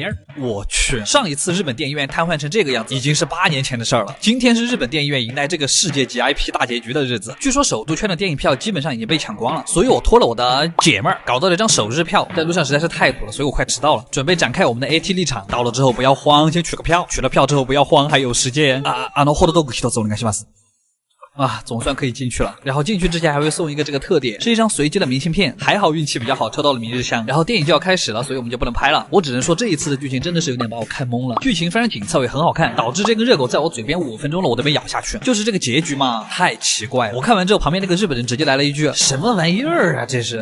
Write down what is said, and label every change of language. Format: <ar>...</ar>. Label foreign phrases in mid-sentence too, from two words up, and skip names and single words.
<zh>我去，上一次日本电影院瘫痪成这个样子已经是8年前的事儿了。今天是日本电影院迎来这个世界级 IP 大结局的日子，据说首都圈的电影票基本上已经被抢光了，所以我托了我的姐妹儿搞到了一张首日票，在路上实在是太堵了，所以我快迟到了，准备展开我们的 AT 立场。到了之后不要慌，先取个票，取了票之后不要慌，还有时间</zh> <ja>ホットドッグ1つお願いします。</ja> <zh>总算可以进去了。然后进去之前还会送一个这个特点，是一张随机的明信片，还好运气比较好，抽到了明日香。然后电影就要开始了，所以我们就不能拍了。我只能说这一次的剧情真的是有点把我看懵了，剧情非常紧凑也很好看，导致这根热狗在我嘴边5分钟了我都没咬下去。就是这个结局嘛，太奇怪了。我看完之后，旁边那个日本人直接来了一句什么玩意儿啊这是。</zh>